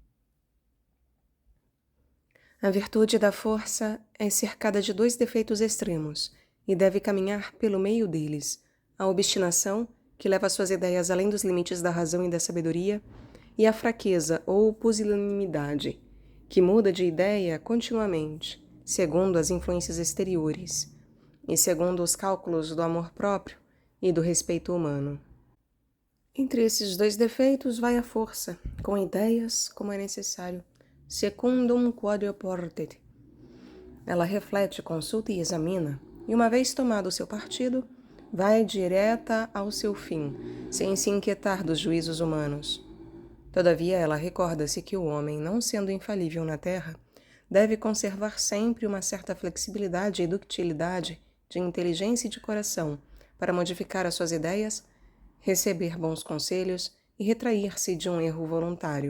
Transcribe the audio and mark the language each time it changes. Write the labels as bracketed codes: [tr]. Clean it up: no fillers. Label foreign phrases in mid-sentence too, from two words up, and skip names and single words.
[pt] A virtude da força é cercada de dois defeitos extremos, e deve caminhar pelo meio deles: a obstinação, que leva suas ideias além dos limites da razão e da sabedoria, e a fraqueza ou pusilanimidade, que muda de ideia continuamente, segundo as influências exteriores, e segundo os cálculos do amor próprio e do respeito humano. Entre esses dois defeitos vai a força, com ideias como é necessário, [la] secundum quod oportet. [pt] Ela reflete, consulta e examina, e uma vez tomado o seu partido, vai direta ao seu fim, sem se inquietar dos juízos humanos. Todavia, ela recorda-se que o homem, não sendo infalível na terra, deve conservar sempre uma certa flexibilidade e ductilidade de inteligência e de coração para modificar as suas ideias, receber bons conselhos e retrair-se de um erro voluntário.